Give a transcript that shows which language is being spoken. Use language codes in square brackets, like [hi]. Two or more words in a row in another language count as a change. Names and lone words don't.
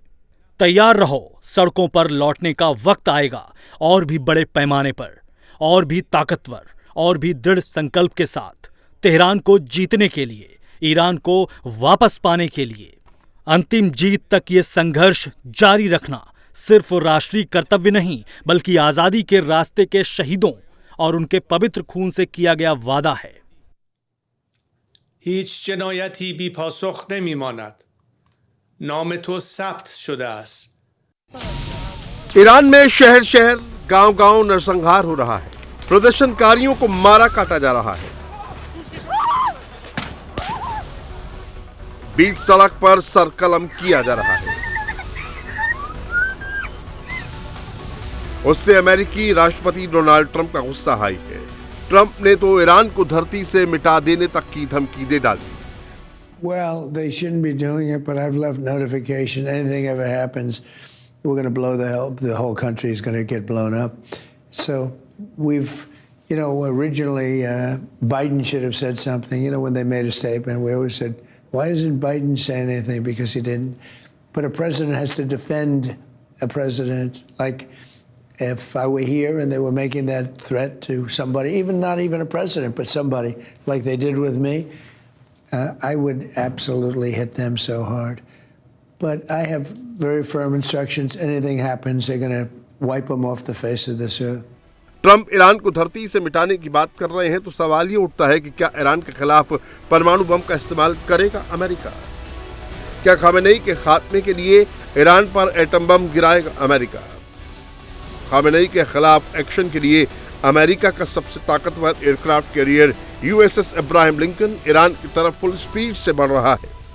[hi] तैयार रहो, सड़कों पर लौटने का वक्त आएगा, और भी बड़े पैमाने पर, और भी ताकतवर, और भी दृढ़ संकल्प के साथ, तेहरान को जीतने के लिए, ईरान को वापस पाने के लिए। अंतिम जीत तक ये संघर्ष जारी रखना सिर्फ राष्ट्रीय कर्तव्य नहीं, बल्कि आजादी के रास्ते के शहीदों और उनके पवित्र खून से किया गया वादा है। [fa] هیچ جنایتی بی پاسخ نمیماند. نام تو ثبت شده است. [hi] ईरान में शहर शहर, गांव गांव नरसंहार हो रहा है। प्रदर्शनकारियों को मारा काटा जा रहा है। बीच सड़क पर सरकलम किया जा रहा है। उससे अमेरिकी राष्ट्रपति डोनाल्ड ट्रंप का गुस्सा हाई है। ट्रंप ने तो ईरान को धरती से मिटा देने तक की धमकी दे डाली। [en] Well, they shouldn't be doing it, but I've left notification. Anything ever happens, we're going to blow the whole country is going to get blown up. So we've, originally Biden should have said something. When they made a statement, we always said, why isn't Biden saying anything? Because he didn't. But a president has to defend a president. Like if I were here and they were making that threat to somebody, not even a president, but somebody like they did with me, I would absolutely hit them so hard. But I have very firm instructions. Anything happens, they're going to wipe them off the face of this earth. [hi] ट्रंप ईरान को धरती से मिटाने की बात कर रहे हैं तो सवाल ये उठता है कि क्या ईरान के खिलाफ परमाणु बम का इस्तेमाल करेगा अमेरिका? क्या खामेनेई के खात्मे के लिए ईरान पर एटम बम गिराएगा अमेरिका? खामेनेई के खिलाफ एक्शन के लिए अमेरिका का सबसे ताकतवर [en] aircraft carrier [hi] यूएसएस अब्राहम लिंकन ईरान की तरफ [en] full speed [hi] से बढ़ रहा है।